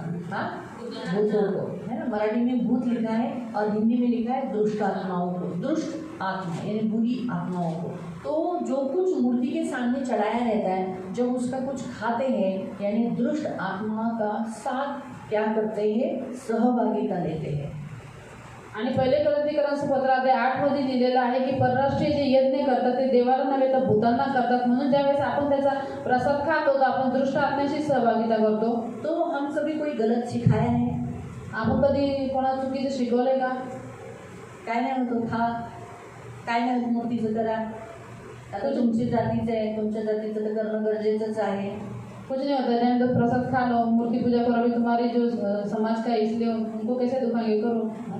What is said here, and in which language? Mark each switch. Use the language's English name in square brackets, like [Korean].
[Hindi] हाँ, भूतों को, है ना. मराठी में भूत लिखा है और हिंदी में लिखा है दुष्ट आत्माओं को. दुष्ट आत्मा यानी बुरी आत्माओं को. तो जो कुछ मूर्ति के सामने चढ़ाया रहता है, जब उसका कुछ खाते हैं यानी दुष्ट आत्मा का साथ क्या करते हैं? सहभागिता लेते हैं. [Marathi] आणि पहिले करंथीकरांचं पत्र अध्याय 8 मध्ये लिहिलेलं आहे की परराष्ट्रीय जे यज्ञ करतात ते देवाला नव्हे तर भूतांना करतात. म्हणून ज्यावेळेस आपण त्याचा प्रसाद खातो तर आपण दुष्ट आत्म्याशी सहभागिता करतो. [Hindi] तो हम सभी कोई गलत सिखाया है? [Marathi] आपण कधी कोणाला चुकीचं शिकवलंय का? काय नाही होतो खा, काय नाही होत मूर्तीचं करा. आता तुमची जातीचं आहे, तुमच्या जातीचं तर करणं गरजेचंच आहे. [Hindi] कुछ नहीं होता, जैन तो प्रसाद खा लो, मूर्ति पूजा करो, अभी तुम्हारी जो समाज का है इसलिए उनको कैसे दुखाएंगे, करो.